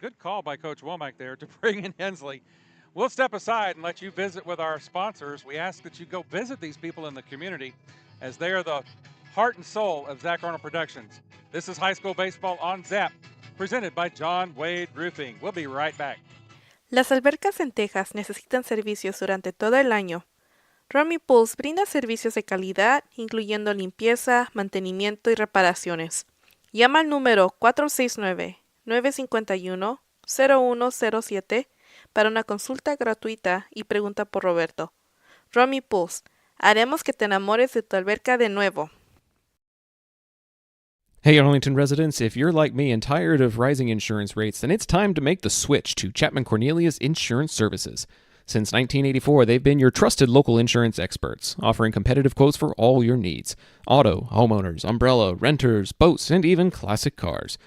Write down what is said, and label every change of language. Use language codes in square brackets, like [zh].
[en] Good call by Coach Womack there to bring in Hensley. We'll step aside and let you visit with our sponsors. We ask that you go visit these people in the community, as they are the heart and soul of Zach Arnold Productions. This is High School Baseball on Zap, presented by John Wade Roofing. We'll be right back. [es] Las albercas en Texas necesitan servicios durante todo el año. Romy Pools brinda servicios de calidad, incluyendo limpieza, mantenimiento y reparaciones. Llama al número 469-951-0107 para una consulta gratuita y pregunta por Roberto. Romy Pools, haremos que te enamores de tu alberca de nuevo. [en] Hey Arlington residents, if you're like me and tired of rising insurance rates, then it's time to make the switch to Chapman Cornelius Insurance Services. Since 1984, they've been your trusted local insurance experts, offering competitive quotes for all your needs. Auto, homeowners, umbrella, renters, boats, and even classic cars.